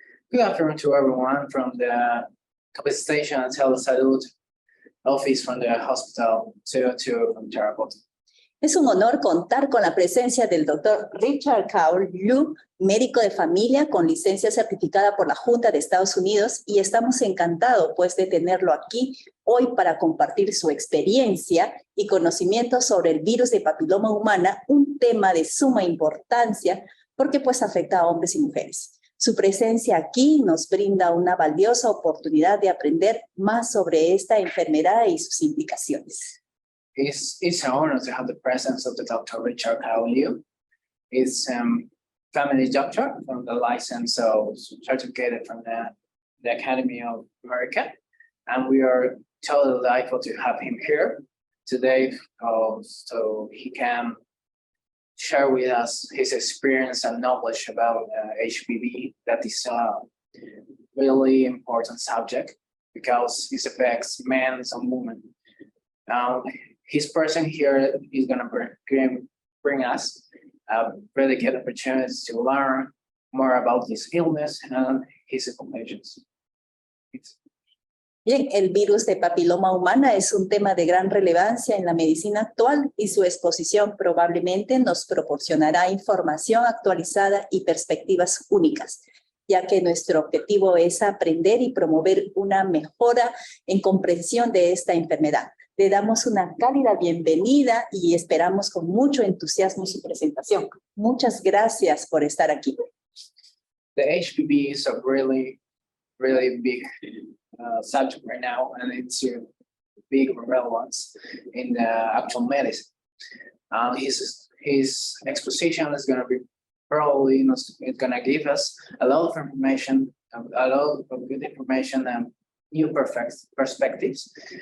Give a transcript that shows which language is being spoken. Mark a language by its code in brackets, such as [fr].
[en] Good afternoon to everyone from the Capacitation and Telesalud office from the Hospital 22 from Tarapoto. [es] Es un honor contar con la presencia del doctor Richard Kao Liu, médico de familia con licencia certificada por la Junta de Estados Unidos, y estamos encantados pues de tenerlo aquí hoy para compartir su experiencia y conocimiento sobre el virus de papiloma humana, un tema de suma importancia porque pues afecta a hombres y mujeres. Su presencia aquí nos brinda una valiosa oportunidad de aprender más sobre esta enfermedad y sus implicaciones. [en] It's an honor to have the presence of the Dr. Richard Kao Liu. He's family doctor from the license, so certificated from the Academy of America. And we are totally delighted to have him here today so he can share with us his experience and knowledge about HPV. That is a really important subject because it affects men and women. His person here is going to bring us really good opportunities to learn more about this illness and his implications. [es] Bien, el virus de papiloma humana es un tema de gran relevancia en la medicina actual y su exposición probablemente nos proporcionará información actualizada y perspectivas únicas, ya que nuestro objetivo es aprender y promover una mejora en comprensión de esta enfermedad. Le damos una cálida bienvenida y esperamos con mucho entusiasmo su presentación. Muchas gracias por estar aquí. [en] The HPV is a really big subject right now, and it's a big relevance in the actual medicine. His exposition is going to be probably it's going to give us a lot of information, a lot of good information and new perspectives.